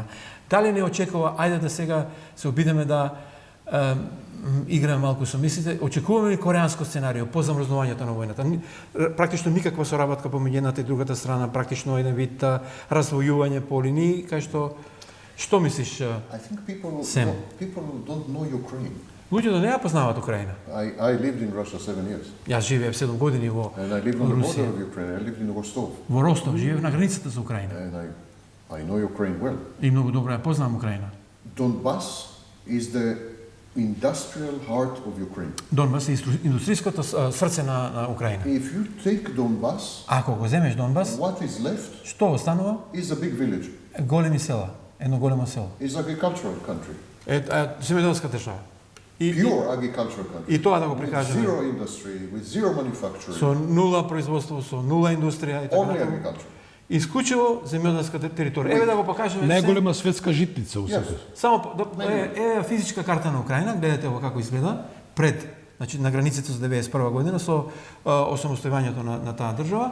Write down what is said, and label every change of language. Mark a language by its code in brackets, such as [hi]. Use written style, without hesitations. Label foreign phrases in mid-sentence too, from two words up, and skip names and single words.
[mk] Дали не очекува, ајде да сега се обидеме да играме малку со мислите, очекуваме ли кореанско сценарио по замрзнувањето на војната? Практично никаква соработка помеѓу едната и другата страна, практично еден вид развојување по линии, кај што мислиш? [en] I think people Sam. don't know Ukraine. [mk] Луѓето не ја познаваат Украина. [en] I lived in Russia 7 years. [mk] Јас живеев 7 години во [en] And I lived on the border [mk] Русија. [en] of Ukraine. I lived in Rostov. [mk] Во Ростов, живеев на границата со Украина. [en] And I know Ukraine well. [mk] И многу добро ја познавам Украина. [en] Donbass is the industrial heart of Ukraine. [mk] Донбас е индустријското срце на Украина. [en] If you take Donbass, [mk] Ако го земеш Донбас, [en] what is left [mk] што останува? [en] is a big village. [mk] Големи села, едно големо село. [en] It's agricultural country. [mk] Земјоделска држава. [en] Pure agricultural country. [mk] И тоа да го [en] With [mk] прикажеме. [en] zero industry, with zero manufacturing. [mk] Со нула производство, со нула индустрија и така [en] Only [mk] натаму. [en] agriculture. [mk] Исклучиво земјоделска територија. Еве да го покажеме. Најголема светска житница [en] Yes. [mk] усекој. Само е физичка карта на Украина, гледате ово како изгледа пред, значи на границите со 91 година со осамостојувањето на таа држава.